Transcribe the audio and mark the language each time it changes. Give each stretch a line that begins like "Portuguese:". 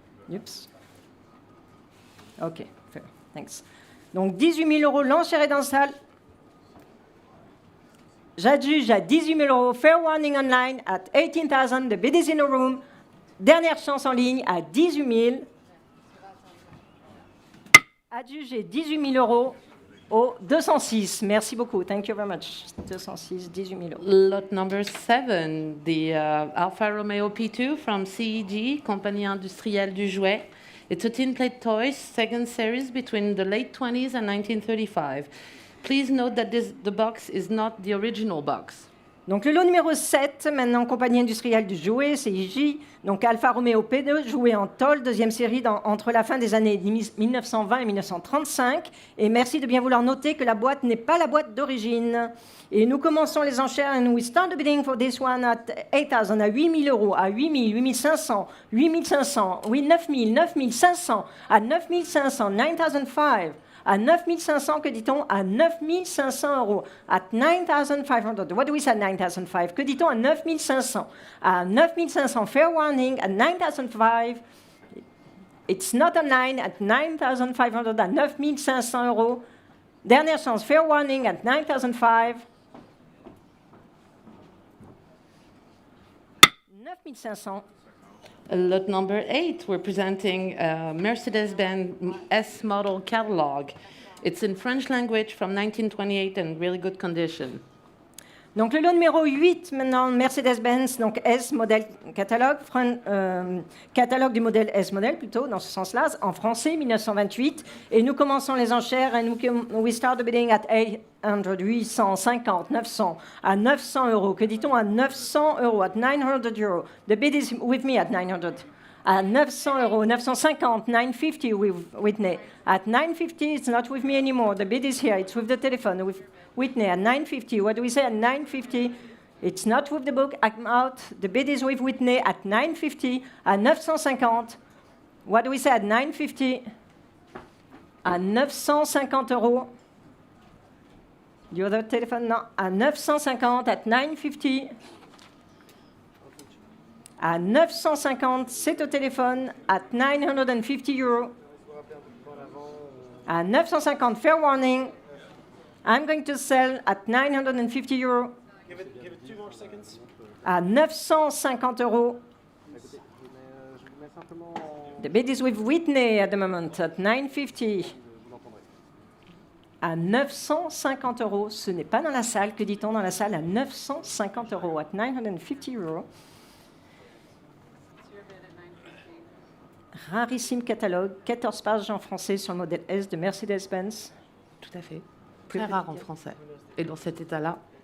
English: Oups. OK, fair. Thanks.
French: Donc 18 000 euros, l'enchère est dans la salle. J'adjuge à 18 000 euros.
English: Fair warning online at 18,000. The bid is in a room.
French: Dernière chance en ligne à 18 000. Adjugé 18 000 euros au 206. Merci beaucoup.
English: Thank you very much.
French: 206, 18 000 euros.
English: Lot number 7, the Alfa Romeo P2 from CEG, Compagnie Industrielle du Jouet. It's a tin-plate toy, second series between the late 20s and 1935. Please note that the box is not the original box.
French: Donc le lot numéro 7, maintenant compagnie industrielle du jouet, CIJ, donc Alfa Romeo P2, jouet en tôle, deuxième série entre la fin des années 1920 et 1935. Et merci de bien vouloir noter que la boîte n'est pas la boîte d'origine. Et nous commençons les enchères,
English: and we start the bidding for this one at 8,000,
French: à 8 000 euros, à 8 000, 8 500, 8 500, oui, 9 000, 9 500, à 9 500, 9,500. À 9 500, que dit-on? À 9 500 euros.
English: At 9,500. What do we say at 9,500?
French: Que dit-on à 9 500?
English: À 9 500, fair warning. At 9,500, it's not a 9.
French: At 9,500, à 9 500 euros. Dernière chance, fair warning.
English: At 9,500.
French: 9 500.
English: Lot number 8, we're presenting a Mercedes-Benz S model catalog. It's in French language from 1928 and really good condition.
French: Donc le lot numéro 8, maintenant, Mercedes-Benz, donc S modèle catalogue, catalogue du modèle S modèle plutôt, dans ce sens-là, en français, 1928. Et nous commençons les enchères,
English: and we start the bidding at 800,
French: 850, 900, à 900 euros. Que dit-on à 900 euros?
English: At 900 euros. The bid is with me at 900.
French: À 900 euros, 950, 950 with Whitney.
English: At 950, it's not with me anymore. The bid is here. It's with the telephone, with Whitney. At 950, what do we say? At 950, It's not with the book. I'm out. The bid is with Whitney at 950, à 950. What do we say at 950?
French: À 950 euros.
English: The other telephone, non.
French: À 950, at 950. À 950, c'est au téléphone,
English: at 950 euros. À 950, fair warning. I'm going to sell at 950 euros. Give it 2 more seconds.
French: À 950 euros.
English: The bid is with Whitney at the moment, at 950.
French: À 950 euros. Ce n'est pas dans la salle. Que dit-on dans la salle? À 950 euros,
English: at 950 euros.
French: Rarissime catalogue, 14 pages en français sur le modèle S de Mercedes-Benz. Tout à fait. Très rare en français. Et dans cet état-là.